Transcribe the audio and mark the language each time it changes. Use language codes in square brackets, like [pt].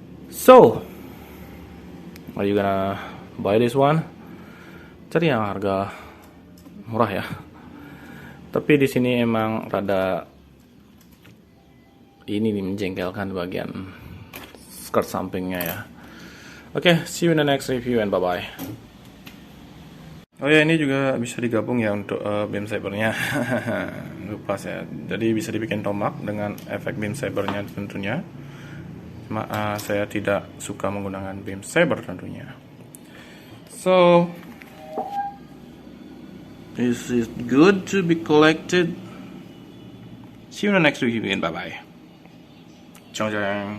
[en] So, are you gonna buy this one? [id] Cari yang harga murah ya. Tapi di sini emang rada ini nih menjengkelkan bagian skirt sampingnya ya. [en] Oke, see you in the next review and bye bye. [id] Oh ya, ini juga bisa digabung ya untuk beam sabernya. Lupa saya. Jadi bisa dibikin tombak dengan efek beam sabernya tentunya. Cuma saya tidak suka menggunakan beam saber tentunya. [en] So this is good to be collected. See you in the next review and bye bye. [it] Ciao ciao.